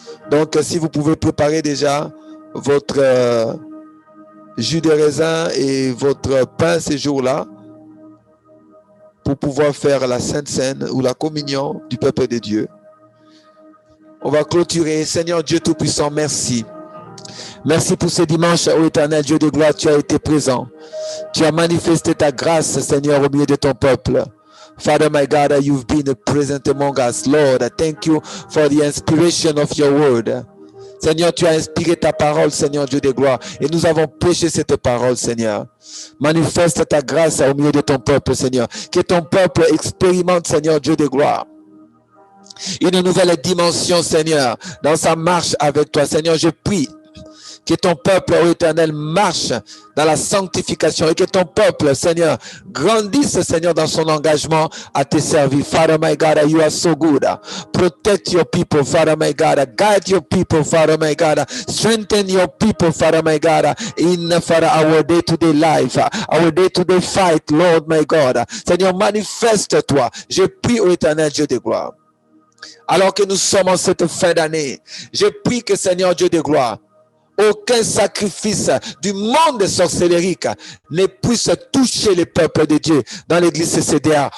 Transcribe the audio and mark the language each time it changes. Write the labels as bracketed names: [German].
[French] Donc, si vous pouvez préparer déjà votre jus de raisin et votre pain ces jours-là, pour pouvoir faire la Sainte Seine ou la communion du peuple de Dieu. On va clôturer. Seigneur Dieu Tout-Puissant, merci. Merci pour ce dimanche, ô Éternel Dieu de gloire, tu as été présent. Tu as manifesté ta grâce, Seigneur, au milieu de ton peuple. [English] Father, my God, you've been present among us. Lord, I thank you for the inspiration of your word. [French] Seigneur, tu as inspiré ta parole, Seigneur Dieu de gloire, et nous avons prêché cette parole, Seigneur. Manifeste ta grâce au milieu de ton peuple, Seigneur. Que ton peuple expérimente, Seigneur Dieu de gloire, une nouvelle dimension, Seigneur, dans sa marche avec toi. Seigneur, je prie que ton peuple, ô Éternel, marche dans la sanctification et que ton peuple, Seigneur, grandisse, Seigneur, dans son engagement à te servir. [English] Father, my God, you are so good. Protect your people, Father, my God. Guide your people, Father, my God. Strengthen your people, Father, my God, in, Father, our day-to-day life, our day-to-day fight, Lord, my God. [French] Seigneur, manifeste-toi. Je prie, ô Éternel, Dieu de gloire. Alors que nous sommes en cette fin d'année, je prie que, Seigneur, Dieu de gloire, aucun sacrifice du monde de sorcellerique ne puisse toucher les peuples de Dieu dans l'église CCDA.